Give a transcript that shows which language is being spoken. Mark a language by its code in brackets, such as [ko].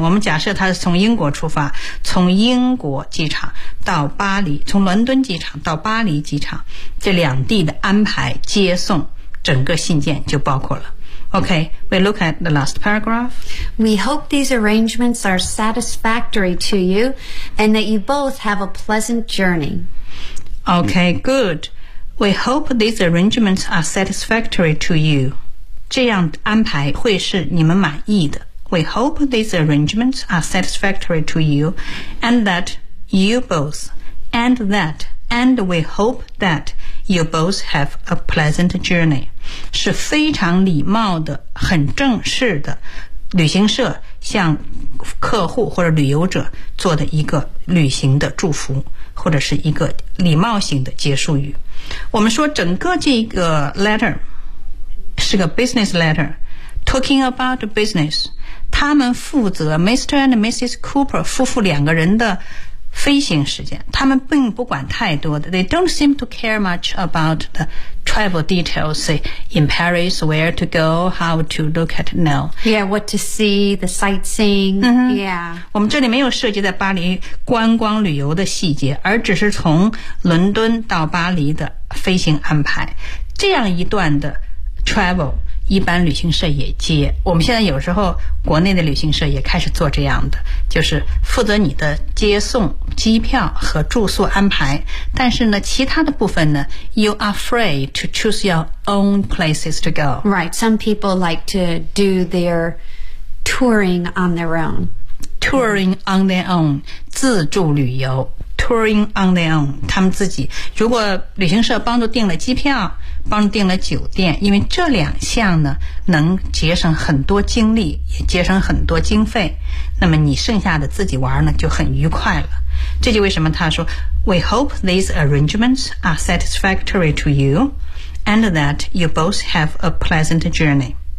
[zh] 我们假设他是从英国出发从英国机场到巴黎从伦敦机场到巴黎机场这两地的安排接送整个信件就包括了。 [en] Okay, we look at the last paragraph. We hope these arrangements are satisfactory to you and that you both have a pleasant journey. Okay, good. We hope these arrangements are satisfactory to you. [zh] 这样安排会是你们满意的。 [en] We hope these arrangements are satisfactory to you and that you both and that and we hope that you both have a pleasant journey [zh] 是非常礼貌的很正式的旅行社向客户或者旅游者做的一个旅行的祝福或者是一个礼貌性的结束语我们说整个这个 letter是个 [en] business letter talking about business [zh] 他们负责 Mr. and Mrs. [en] Cooper [zh] 夫妇两个人的飞行时间他们并不管太多的 [en] they don't seem to care much about the travel details say in Paris where to go how to look at now yeah what to see the sightseeing、 mm-hmm. yeah [zh] 我们这里没有涉及在巴黎观光旅游的细节而只是从伦敦到巴黎的飞行安排这样一段的travel 一般旅行社也接。我们现在有时候国内的旅行社也开始做这样的，就是负责你的接送、机票和住宿安排，但是呢，其他的部分呢 ， [en] you are free to choose your own places to go. Right. Some people like to do their touring on their own. Touring on their own, [zh] 自助旅游。 [en] Touring on their own, [zh] 他们自己。如果旅行社帮助订了机票，帮助订了酒店，因为这两项呢，能节省很多精力，也节省很多经费，那么你剩下的自己玩呢，就很愉快了。这就为什么他说 [en] ,We hope these arrangements are satisfactory to you, and that you both have a pleasant journey.